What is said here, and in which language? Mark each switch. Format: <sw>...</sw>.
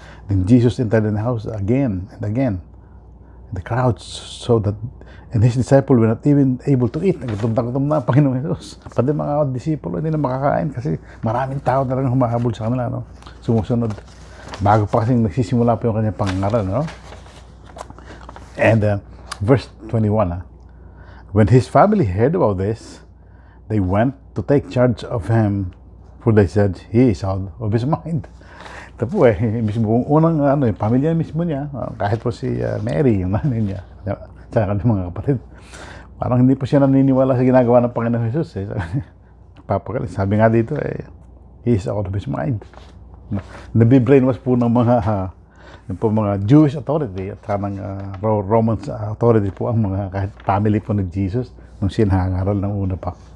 <en>Then Jesus entered the house again and again. The crowds saw that, and his disciples were not even able to eat.</en> <tl>Nagutom na ang Panginoong Jesus. Pati mga disipulo hindi na makakain kasi maraming tao talagang humahabol sa kanila, Sumusunod. Bago pa kasing nagsisimula po yung kanyang pangaral,</tl> <en>And verse 21, When his family heard about this, they went to take charge of him, for they said, he is out of his mind.</en> <tl>Ito po mismo unang yung pamilya mismo niya, kahit po si Mary, yung nanay niya, sa kanyang mga kapatid. Parang hindi po siya naniniwala sa ginagawa ng Panginoon Jesus. Papagaling. Sabi nga dito,</tl> <en>he is out of his mind.</en> <tl>Nabibrainwash po ng mga Jewish authority at ng Roman authority po ang mga kahit family po ni Jesus nung sinahangaral ng una pa.</tl>